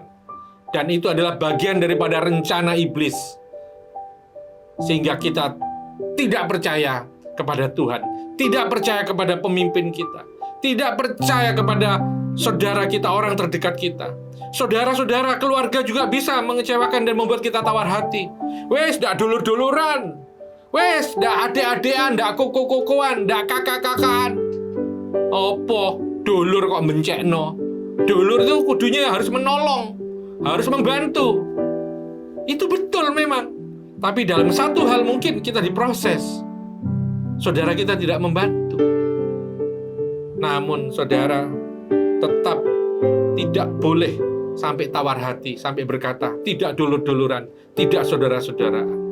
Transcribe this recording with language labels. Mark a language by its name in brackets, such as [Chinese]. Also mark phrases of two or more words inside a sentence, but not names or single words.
[Indonesian] Dan itu adalah bagian daripada rencana iblis. Sehingga kita tidak percaya kepada Tuhan, tidak percaya kepada pemimpin kita, tidak percaya kepada saudara kita, orang terdekat kita. Saudara-saudara, keluarga juga bisa mengecewakan dan membuat kita tawar hati. [Javanese] Ndak dulur-duluran, ndak adik-adikan, ndak koko-kokoan, ndak kakak-kakaan. Opo dulur kok mencekno? [Indonesian] Dulur itu kudunya harus menolong, harus membantu. Itu betul memang. Tapi dalam satu hal mungkin kita diproses. Saudara kita tidak membantu. Namun saudara tetap tidak boleh sampai tawar hati, sampai berkata tidak dulur-duluran, tidak saudara-saudaraan.